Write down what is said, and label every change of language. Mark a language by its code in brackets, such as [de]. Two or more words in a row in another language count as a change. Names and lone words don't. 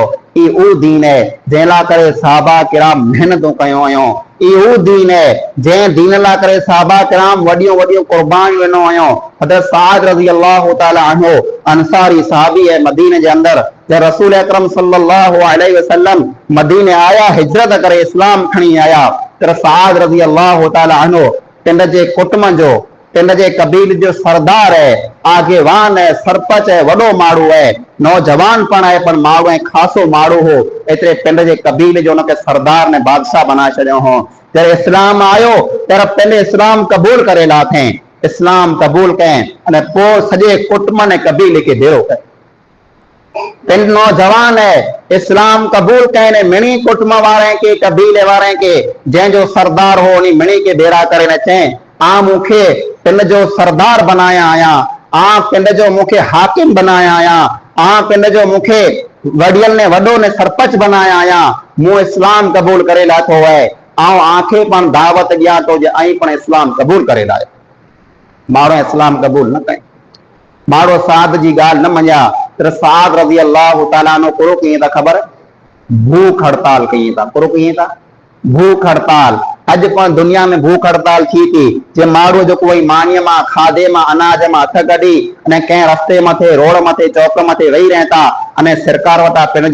[kfr] ई उहो दीन है जंहिं लाइ करे साहबा किराम महिनतूं कयूं हुयूं, ई उहो दीन है जंहिं दीन लाइ करे साहबा किराम वॾियूं वॾियूं क़ुर्बानियूं ॾिनो हुयूं। हज़रत साद [ar] رضي الله تعالى عنه [kfr] अंसारी साहबी है मदीने जे अंदर, जब रसूल अकरम [ar] صلى الله عليه وسلم [kfr] मदीने आया, हिजरत करे इस्लाम खणी आया, त साद [ar] رضي الله تعالى عنه [kfr] पिंड जे कुटुंब जो, पिंड जे कबील जो सरदार है, आगेवान है, सरपंच है, वॾो माण्हू है, नौजवान पण है पर माण्हू ऐं खासो माण्हू हो, एतिरे पिंड जे कबील जो हुनखे सरदार ने बादशाह बनाए छॾियो हो। जॾहिं इस्लाम आयो त पहले इस्लाम क़बूल करे लाथें, इस्लाम क़बूल कयं अने पोइ सॼे कुटुंब ने कबीले खे भेरो कयो। पिंड नौजवान है, इस्लाम क़बूल कयं ने मिणी कुटुंब वारे के कबीले वारे के जंहिंजो सरदार हो उन मिणी के भेरा करे न चयं आ मूंखे पिंड जो सरदार बनाया आया, आ पिंड जो मूंखे हाकिम बनाया आया, आ पिंड जो मूंखे वडियल ने वॾो ने सरपंच बनाया आया, मूं इस्लाम क़बूल करे लाथो है, आऊं आंखे पण दावत ॾियां थो जे ऐं पण इस्लाम क़बूल करे लायो। माण्हू इस्लाम क़बूल न कयो। माड़ो साद जी ॻाल्हि न मञिया त साद [ar] رضي الله تعالى عنه [kfr] कुरो कीअं था ख़बर भूख हड़ताल कई था कुरो कीअं था भूख हड़ताल अॼु पण दुनिया में भूख हड़ताल थी थी जे माण्हू जेको वही मानीअ मां खाधे मां अनाज मां हथ कढी अने कंहिं रस्ते मथे रोड मथे चौक मथे वेही रहे था अने सरकार वटां पिण